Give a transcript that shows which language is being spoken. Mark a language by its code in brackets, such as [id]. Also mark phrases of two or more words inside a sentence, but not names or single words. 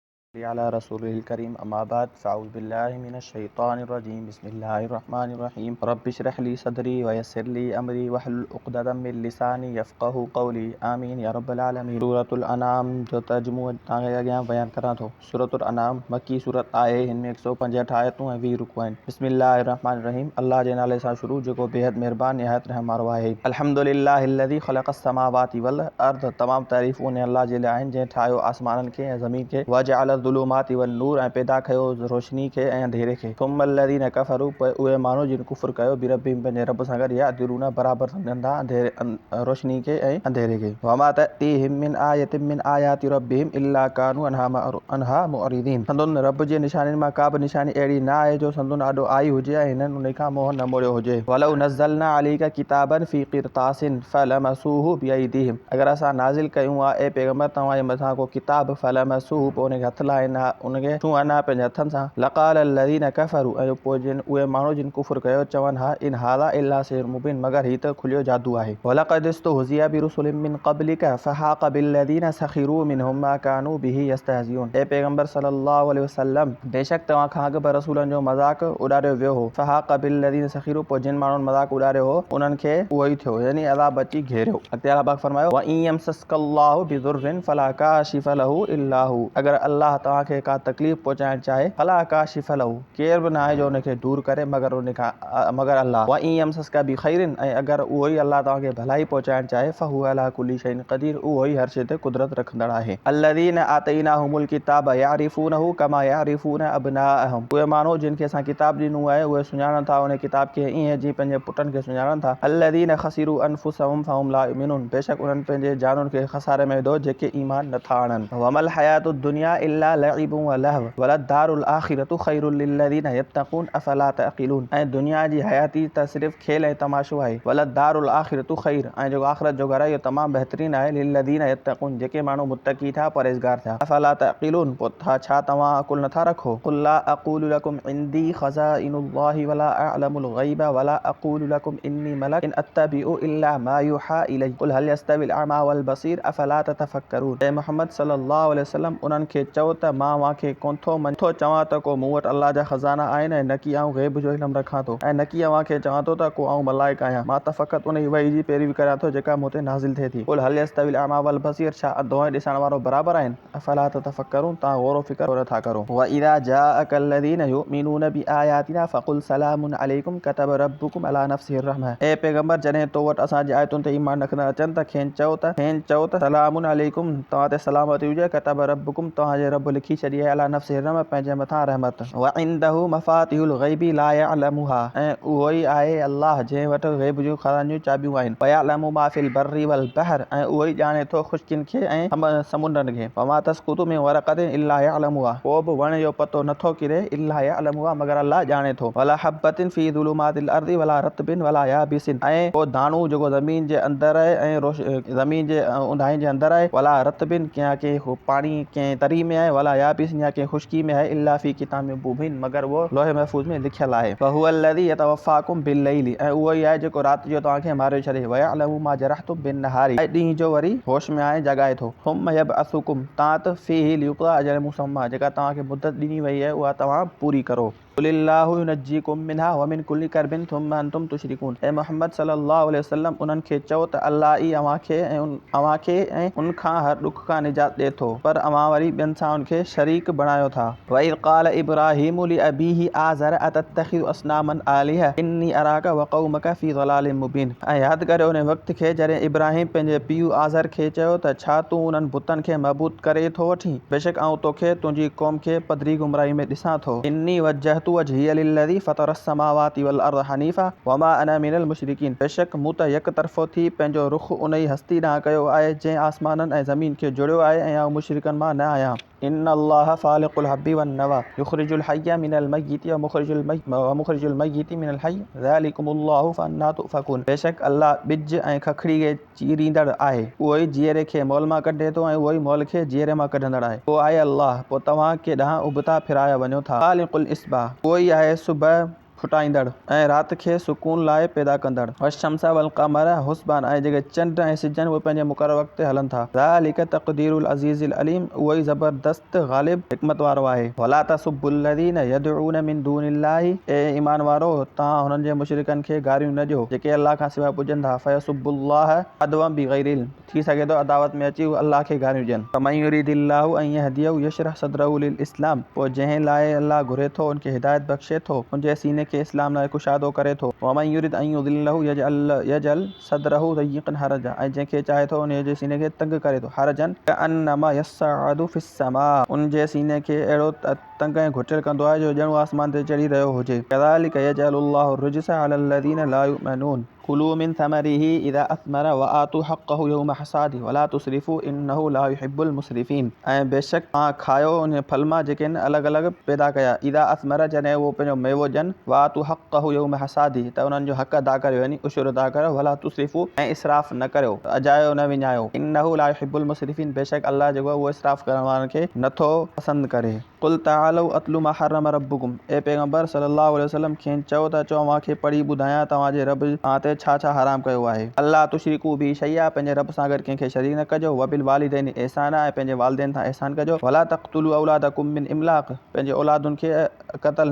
[ar] على رسوله الكريم أما بعد فأعوذ بالله من الشيطان الرجيم بسم الله الرحمن الرحيم رب اشرح لي صدري ويسر لي أمري واحلل عقدة من لساني يفقهوا قولي آمين يا رب العالمين. [sd] सूरतुल अनाम जो तर्जुमो तव्हांखे अॻियां बयान करां थो। सूरतुल अनाम मक्की सूरत आहे। हिन में 165 आयतूं ऐं 20 रुकू आहिनि। [ar] بسم الله الرحمن الرحيم [sd] अल्लाह जे नाले सां शुरू जेको बेहद महिरबान निहायत रहम वारो आहे। [ar] الحمد لله الذي خلق السماوات والأرض [sd] तमाम तारीफ़ूं उन अल्लाह जे लाइ आहिनि जंहिं ठाहियो आसमाननि खे ऐं ज़मीन खे। [ar] وجعل الظلمات والنور [sd] ऐं पैदा कयो रोशनी खे ऐं अंधेरे खे। [ar] ثم الذين كفروا [sd] पोइ उहे माण्हू जिन कुफ़्र कयो बिरब्बिहिम पंहिंजे रब सां गॾु यअदिलून बराबरि सम्झनि था रोशनी खे ऐं अंधेरे खे। [ar] وما تأتيهم من آية من آيات ربهم إلا كانوا عنها معرضين. [sd] संदुनि रब जे निशानियुनि मां का बि निशानी अहिड़ी न आहे जो संदुनि आॾो आई हुजे ऐं हिननि उन खां मुंहुं न मोड़ियो हुजे। [ar] ولو نزلنا عليك كتابا في قرطاس فلمسوه بأيديهم. [sd] अगर असां नाज़िल कयूं आहे ए पैगंबर तव्हां जे मथां को किताब फ़लमसूहु पोइ उनखे हथ लाहिन उनखे छुअन पंहिंजे हथनि सां। [ar] لقال الذين كفروا [sd] ऐं पोइ जिन उहे माण्हू जिन कुफ़्र कयो चवनि हा [ar] إن هذا إلا سحر مبين [sd] मगर ही त खुलियो जादू आहे। [ar] ولقد استهزئ برسل من قبلك فحاق بالذين سخروا منهم ما كانوا به يستهزئون. [sd] ए पैगंबर [ar] صلى الله عليه وسلم [sd] बेशक तव्हां खां अॻु बि रसूलनि जो मज़ाक़ उॾारियो वियो हो। [ar] فحاق بالذين سخروا [sd] पोइ जिन माण्हुनि मज़ाक़ उॾारियो हो उन्हनि खे उहो ई थियो यानी अज़ाब अची घेरियो। [ar] अॻिते अल्लाह पाक फरमायो وإن يمسسك الله بضر فلا كاشف له إلا هو. [sd] अगर अल्लाह तव्हांखे का तकलीफ़ पहुचाइण चाहे [ar] فلا كاشف له [sd] केर बि न आहे जो उनखे दूर करे मगर अल्लाह। [ar] وإن يمسسك بخير [sd] ऐं अगर उहो ई अल्लाह तव्हांखे भलाई पहुचाइण चाहे [ar] فهو على كل شيء قدير [sd] उहो ई हर शइ ते कुदरत रखंदड़ आहे। [ar] الذين آتيناهم الكتاب يعرفونه كما يعرفون أبناءهم. [sd] उहे माण्हू जिन खे असां किताब ॾिनो आहे उहे सुञाणनि था उन किताब खे ईअं जीअं पंहिंजे पुटनि खे सुञाणनि था। [ar] الذين خسروا أنفسهم فهم لا يؤمنون. [sd] बेशक उन्हनि पंहिंजे जानुनि खे खसारे में विधो जेके ईमान नथा आणनि। [ar] وما الحياة الدنيا إلا لعب ولهو وللدار الآخرة خير للذين يتقون أفلا تعقلون. [sd] ऐं दुनिया जी हयाती त सिर्फ़ खेल ऐं तमाशो आहे। [ar] وللدار الآخرة خير [sd] ऐं जेको आख़िरत जो घर आहे इहो तमामु बहितरीनु आहे [ar] للذين يتقون [sd] जेके माण्हू मुत्तक़ी था परहेज़गार थिया। [ar] أفلا تعقلون [sd] पोइ छा तव्हां अक़ुल नथा रखो। [ar] قل لا أقول لكم عندي خزائن الله ولا أعلم الغيب ولا أقول لكم إني ملك إن أتبع إلا ما يوحى إلي قل هل يستوي الأعمى والبصير أفلا تتفكرون. [sd] ऐं मोहम्मद [ar] صلى الله عليه وسلم [sd] उन्हनि खे चओ त मां वांखे कोन थो चवां त को मूं वटि अल्लाह जा ख़ज़ाना आहिनि ऐं न की आऊं ग़ैब जो इल्मु रखां थो ऐं न की अव्हांखे चवां थो त को आऊं मलाइक आहियां। मां त फ़क़ति उन वही जी पैरवी करियां थो जेका मूं ते नाज़िल थिए थी। [ar] قل هل يستوي الأعمى والبصير [sd] छा अंधो ऐं ॾिसण वारो बराबरि आहिनि। [ar] أفلا تتفكرون [sd] तव्हां गौर फ़िक्र छो नथा करो। [ar] وإذا جاءك الذين يؤمنون بآياتنا فقل سلام عليكم كتب ربكم على نفسه الرحمة. [sd] ए पैगंबर जॾहिं तो वटि असांजी आयतुनि ते ईमान रखंदड़ अचनि त खेनि चओ त [ar] سلام عليكم [sd] तव्हां ते सलामती हुजे [ar] كتب ربكم [sd] तव्हांजे रब लिखी छॾी आहे [ar] على نفسه الرحمة [sd] पंहिंजे मथां रहमत। [ar] وعنده مفاتح الغيب لا يعلمها [sd] ऐं उहो ई आहे अल्लाह जंहिं वटि ग़ैब जूं ख़ज़ानियूं चाबियूं आहिनि। [ar] ويعلم ما في البر والبحر [sd] ऐं उहो ई ॼाणे थो ख़ुश्कियुनि खे ऐं समुंडनि खे। [ar] وما تسقط من ورقة إلا يعلمها [sd] को बि वण जो पतो नथो किरे [ar] إلا يعلمها [sd] मगर अल्लाह ॼाणे थो। [ar] ولا حبة في ظلمات الأرض ولا رطب ولا يابس [sd] ऐं को दाणो जेको ज़मीन जे अंदरि आहे ऐं ज़मीन जे ऊंदाहि जे अंदरि आहे। [ar] ولا رطب [sd] या के पाणी कंहिं तरी में आहे [ar] ولا يابس [sd] या कंहिं ख़ुश्की में आहे [ar] إلا في كتاب مبين [sd] मगर वो लोहे महफूज़ में लिखियल आहे। [ar] وهو الذي يتوفاكم بالليل [sd] ऐं उहो ई आहे जेको राति जो तव्हांखे मारे छॾे। [ar] ويعلم ما جرحتم بالنهار [sd] ऐं ॾींहं जो वरी होश में आहे जॻाए थो। [ar] ثم يبعثكم فيه ليقضى أجل مسمى [sd] जेका तव्हांखे मुद्दत ॾिनी वई आहे उहा तव्हां पूरी करो। [ar] قل الله ينجيكم منها ومن كل كرب ثم أنتم تشركون. [sd] ऐं मोहम्मद [ar] صلى الله عليه وسلم [sd] उन्हनि खे चओ त अल्लाह ई अव्हांखे ऐं उन खां हर ॾुख खां निजात ॾिए थो पर अव्हां वरी ॿियनि सां उनखे शरीक बणायो था। [ar] وإذ قال إبراهيم لأبيه آزر أتتخذ أصناما آلهة إني أراك وقومك في ضلال مبين. [sd] ऐं यादि करियो उन वक़्त खे जॾहिं इब्राहीम पंहिंजे पीउ आज़र खे चयो त छा तूं उन्हनि बुतनि खे मबूत करे थो वठीं बेशक आऊं तोखे तुंहिंजी क़ौम खे पधरी गुमराही में ॾिसां थो। [ar] إني وجهت وجهي للذي فطر السماوات والأرض حنيفا وما أنا من المشركين. [sd] बेशक मूं त यक तरफ़ो थी पंहिंजो रुख़ उन ई हस्ती ॾांहुं कयो आहे जंहिं आसमाननि ऐं ज़मीन खे जुड़ियो आहे ऐं आऊं मुशरिकनि मां न आहियां। [ar] إن الله فالق الحب والنوى يخرج الحي من الميت ومخرج الميت من الحي ذلكم الله فأنى تؤفكون. [sd] बेशक अल्लाह ॿिज ऐं खखड़ी खे चीरींदड़ आहे उहो ई जीअरे खे मौल मां कढे थो ऐं उहो ई मौल खे जीअरे मां कढंदड़ आहे। पोइ आहे अल्लाह पोइ तव्हां केॾांहुं उबता फिराया वञो था। [ar] فالق الإصباح [sd] उहो ई आहे सुबह छुटाईंदड़ ऐं राति खे सुकून लाइ पैदा कंदड़ [ar] والشمس والقمر حسبانا [sd] ऐं जेके चंड ऐं सिज उहे पंहिंजे मुक़रर वक़्त ते हलनि था [ar] ذلك تقدير العزيز العليم [sd] उहो ई ज़बरदस्त ग़ालिब हिकमत वारो आहे [ar] ولا تسبوا الذين يدعون من دون الله [sd] ए ईमान वारो तव्हां हुननि जे मुशरिकनि खे गारियूं न ॾियो जेके अल्लाह खां सवाइ पुॼनि था [ar] فيسبوا الله عدوا بغير علم [sd] थी सघे थो अदावत में अची अल्लाह खे गारियूं ॾियनि [ar] فمن يرد الله أن يهديه يشرح صدره للإسلام [sd] पोइ जंहिं लाइ अल्लाह घुरे थो उनखे हिदायत बख़्शे थो उनजे सीने खे इस्लाम लाइ कुशादो करे थो [ar] ومن يرد أن يضله يجعل صدره ضيقا حرجا [sd] ऐं जंहिंखे चाहे थो उन जे सीने खे तंग करे थो [ar] حرجا كأنما يصعد في السماء [sd] उनजे सीने खे अहिड़ो तंग ऐं घुटियल कंदो आहे जो ॼणु आसमान ते चढ़ी रहियो हुजे [ar] كذلك يجعل الله الرجس على الذين لا يؤمنون كلوا من ثمره إذا أثمر وآتوا حقه يوم حصاده ولا تسرفوا إنه لا يحب المسرفين [sd] ऐं बेशक तव्हां खायो उन फल मां जेके आहिनि अलॻि अलॻि पैदा कया [ar] إذا أثمر [sd] जॾहिं उहो पंहिंजो मेवो ॾियनि [ar] وآتوا حقه يوم حصاده [sd] त उन्हनि जो हक़ अदा करियो यानी उशुर अदा करियो [ar] ولا تسرفوا [sd] ऐं इसराफ़ न करियो अजायो न विञायो [ar] إنه لا يحب المسرفين [sd] बेशक अल्लाह जेको आहे उहो इसराफ़ करण वारनि खे नथो पसंदि करे [ar] قل تعالوا أتل ما حرم ربكم [sd] ए पैगंबर [ar] صلى الله عليه وسلم [sd] खे चओ त तव्हांखे पढ़ी ॿुधायां तव्हांजे रब तव्हां ते छा छा हराम कयो आहे [ar] ألا تشركوا به شيئا [sd] पंहिंजे रब सां गॾु कंहिंखे शरीक न कजो [ar] وبالوالدين إحسانا [sd] ऐं पंहिंजे वालिदैन सां एहसान कजो [ar] ولا تقتلوا أولادكم من إملاق [sd] पंहिंजे औलादुनि खे क़तल